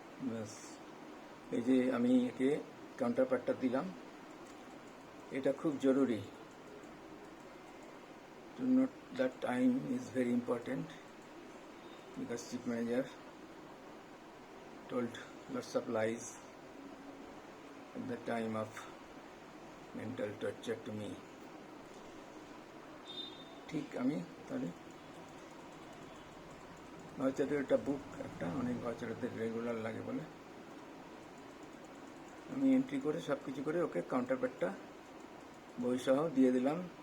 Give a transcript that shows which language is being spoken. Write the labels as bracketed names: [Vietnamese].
[Bangla] ব্যাস, এই যে আমি একে কাউন্টার পার্টটা দিলাম, এটা খুব জরুরি। [English] to note that time is very important because chief manager told lots of lies at the time of mental torture to me. [Bangla] ঠিক আমি তাহলে ভাউচারের একটা বুক, একটা অনেক ভাউচারের রেগুলার লাগে বলে আমি এন্ট্রি করে সব কিছু করে ওকে কাউন্টার পার্টটা বইসহ দিয়ে দিলাম।